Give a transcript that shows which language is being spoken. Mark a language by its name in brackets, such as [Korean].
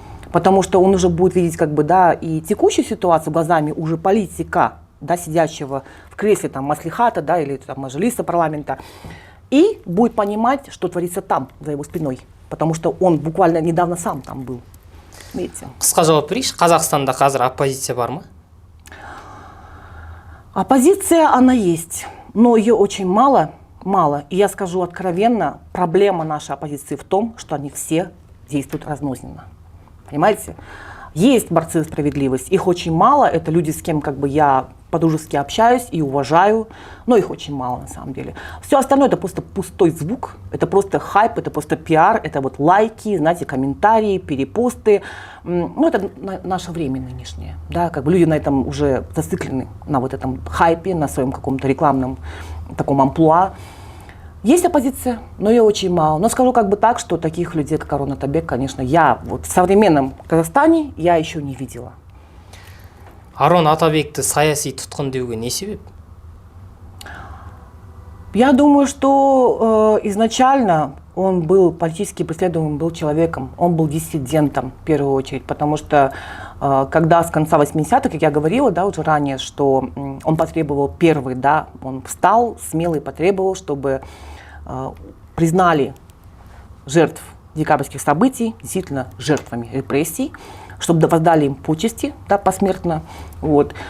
[Russian] Потому что он уже будет видеть как бы, да, и текущую ситуацию глазами уже политика, да, сидящего в кресле там маслихата, да, или там мажилиса парламента, и будет понимать, что творится там, за его спиной. Потому что он буквально недавно сам там был. Видите? [Kazakh] Қысқа жауап берейінші, Қазақстанда қазір оппозиция бар ма? [Russian] Оппозиция, она есть, но ее очень мало. И я скажу откровенно, проблема нашей оппозиции в том, что они все действуют разрозненно. Понимаете? Есть борцы за справедливость, их очень мало, это люди, с кем как бы я по-дружески общаюсь и уважаю, но их очень мало на самом деле. Все остальное это просто пустой звук, это просто хайп, это просто пиар, это вот лайки, знаете, комментарии, перепосты. Ну, это наше время нынешнее, да, как бы люди на этом уже зациклены, на вот этом хайпе, на своем каком-то рекламном таком амплуа. Есть оппозиция, но ее очень мало. Но скажу как бы так, что таких людей, как Арон Атабек, конечно, я вот в современном Казахстане я еще не видела. [Kazakh] Арон Атабекті саяси тұтқын деуге не себеп? [Russian] Я думаю, что изначально он был политически преследуемым был человеком, он был диссидентом в первую очередь, потому что когда с конца 80-х, как я говорила, да, уже ранее, что он потребовал первый, да, он встал смело и потребовал, чтобы признали жертв декабрьских событий действительно жертвами репрессий, чтобы воздали им почести, да, посмертно. Вот.